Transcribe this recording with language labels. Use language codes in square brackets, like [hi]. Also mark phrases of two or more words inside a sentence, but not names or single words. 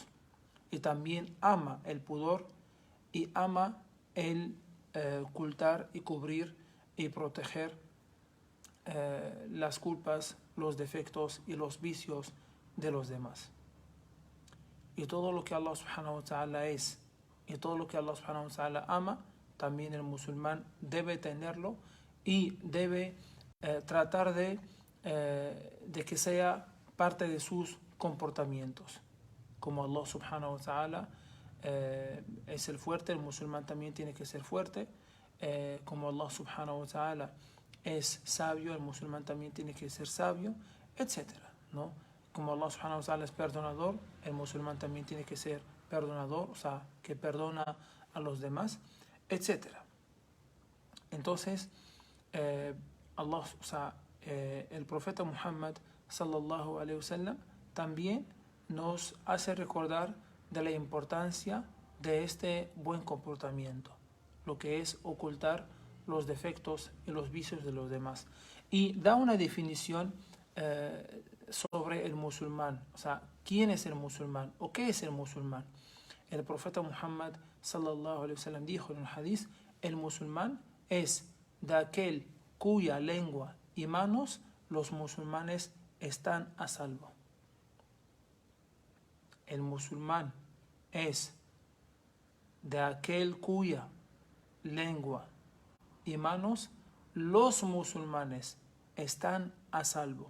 [es] Y también ama el pudor y ama el ocultar y cubrir y proteger las culpas, los defectos y los vicios de los demás. Y todo lo que [ar] الله سبحانه وتعالى [es] es y todo lo que [ar] الله سبحانه وتعالى [es] ama, también el musulmán debe tenerlo y debe tratar de que sea parte de sus comportamientos. Como [ar] الله سبحانه وتعالى [es] es el fuerte, el musulmán también tiene que ser fuerte. Como [ar] الله سبحانه وتعالى [es] es sabio, el musulmán también tiene que ser sabio, etc., ¿no? Como [ar] الله سبحانه وتعالى [es] es perdonador, el musulmán también tiene que ser perdonador, o sea, que perdona a los demás, etc. Entonces, el profeta Muhammad [ar] صلى الله عليه وسلم [es] también nos hace recordar de la importancia de este buen comportamiento, lo que es ocultar los defectos y los vicios de los demás. Y da una definición sobre el musulmán, o sea, ¿quién es el musulmán o qué es el musulmán? El profeta Muhammad [ar] صلى الله عليه وسلم [es] dijo en un hadith: el musulmán es de aquel cuya lengua y manos los musulmanes están a salvo. El musulmán es de aquel cuya lengua y manos los musulmanes están a salvo.